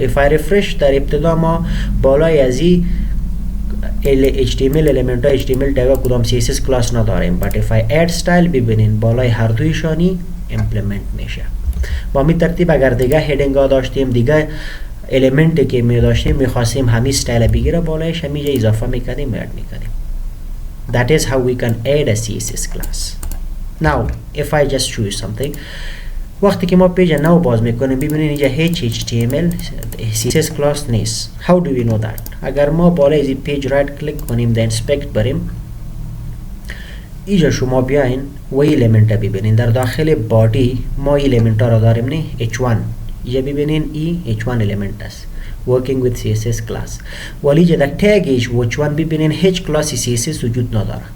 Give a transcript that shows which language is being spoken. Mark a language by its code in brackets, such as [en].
[en] if I refresh [fa] در ابتدا ما بالای از این HTML element ها HTML تگ کدام CSS کلاس نداریم [en] but if I add style [fa] ببینین بالای هر دویشانی امپلیمنت میشه. با می ترتیب اگر دیگه هیدینگ ها داشتیم دیگه المنتی که می داشتیم میخواستیم همین ستایل بگیره بالایش همیجا اضافه میکردیم اد میکردیم. [en] that is how we can add a CSS class. Now if I just show you something [fa] وقتی که ما پیج نو باز میکنیم ببینید اینجا HTML CSS class نیست. [en] how do we know that؟ [fa] اگر ما بالای این پیج رایت کلیک کنیم در inspect بریم اینجا شما بیاین و این element ببینید در داخل body ما این element را داریم نه H1 اینجا ببینید این H1 element است [en] working with CSS class [fa] ولی اینجا در tag H1 ببینید هیچ کلاسی CSS وجود نداره.